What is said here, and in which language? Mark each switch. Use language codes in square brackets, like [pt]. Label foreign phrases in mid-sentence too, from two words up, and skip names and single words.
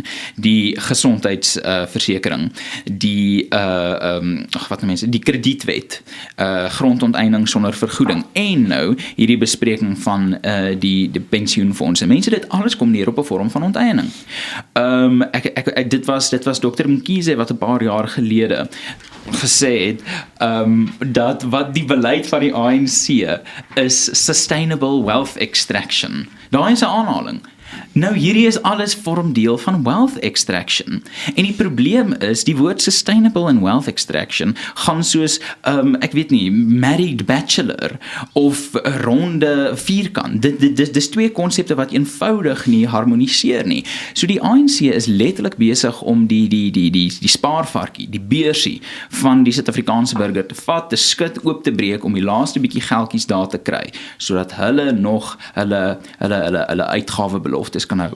[af] Die gesondheidsversekering, die die kredietwet, grondonteiening sonder vergoeding en nou hierdie bespreking van die pensioenfondse. Mense, dit alles kom neer op 'n vorm van onteiening. Dit was Dr. Mkhize wat 'n paar jaar gelede gesê het dat wat die beleid van die ANC is [en] sustainable wealth extraction. [af] Daar is 'n aanhaling. Nou hierdie is alles vorm deel van [en] wealth extraction. [af] En die probleem is, die woord sustainable en [en] wealth extraction [af] gaan soos, ek weet nie, [en] married bachelor [af] of 'n ronde vierkant. Dis twee konsepte wat eenvoudig nie harmoniseer nie. So die ANC is letterlik besig om die spaarvarkie, die beursie van die Suid-Afrikaanse burger te vat, te skud, oop te breek om die laaste bietjie geldjies daar te kry, sodat hulle nog hulle uitgawebeloftes kan hou.